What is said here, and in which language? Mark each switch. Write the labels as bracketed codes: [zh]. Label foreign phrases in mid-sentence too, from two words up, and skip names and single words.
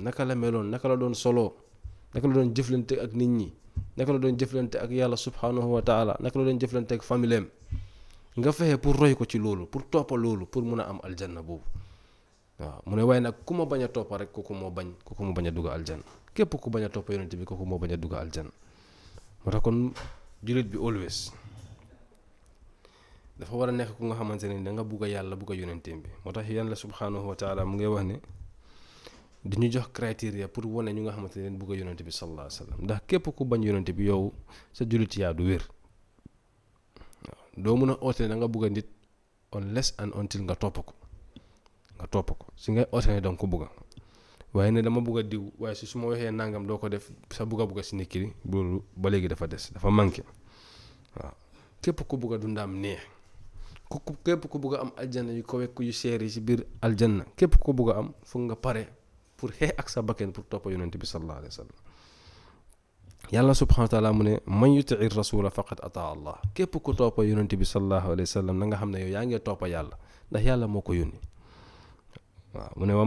[wo] naka la meloon naka la doon soloo naka la doon jëflante ak nit ñi naka la doon jëflante ak yàlla [ar] سبحانه وتعالى [wo] naka la doon jëflante ak familleem nga fexe pour roy ko ci loolu pour toppa loolu pour mun a am aljanna boobu waaw mu ne waaye nag ku ma bañ a toppa rek kooku moo bañ a dugg aljanna képp ku bañ a toppa yonent bi kooku moo bañ a dugg aljanna moo tax kon jullit bi always dafa war a nekk ku nga xamante ne da nga bugg a yàlla bugg a yonenteem bi moo tax yàlla [ar] سبحانه وتعالى [wo] mu ngay wax ne di ñu jox criteria pour wane ñu nga xamante ne bugg a yonent bi [ar] صلى الله عليه وسلم [wo] ndax képp ku bañ yonent bi yow sa jullit yaa du wér waaw doo mun a oote ne da nga bugg a nit [en] unless and until [wo] nga topp ko si ngay oote ne danga ko bugga waaye ne dama bugg a diw waaye su ma waxee nangam doo ko def sa bugga si nit ki loolu ba léegi dafa des dafa manqué waaw képp ku bugg a dundaam neex képp ku bugg a am aljanna yu ko wekk yu seer yi si biir aljanna képp ku bugg a am foog nga pare pour xeex ak sa bakken pour toppa yonent bi [ar] صلى الله عليه وسلم [wo] yàlla [ar] سبحانه وتعالى [wo] mu ne [ar] من يطع الرسول فقد أطاع الله [wo] képp ku toppa yonent bi [ar] صلى الله عليه وسلم [wo] na nga xam ne yow yaa ngi toppa yàlla ndax yàlla moo ko yónni waaw mu ne wa